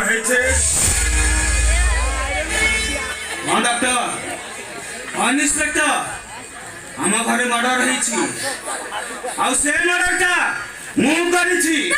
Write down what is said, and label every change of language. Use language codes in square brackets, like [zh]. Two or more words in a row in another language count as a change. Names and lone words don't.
[bn] হয়েছে? [en] doctor inspector [or] ଆମ ଘରେ ମର୍ଡର ହେଇଛି ଆଉ ସେ ମର୍ଡରଟା ମୁଁ କରିଛି।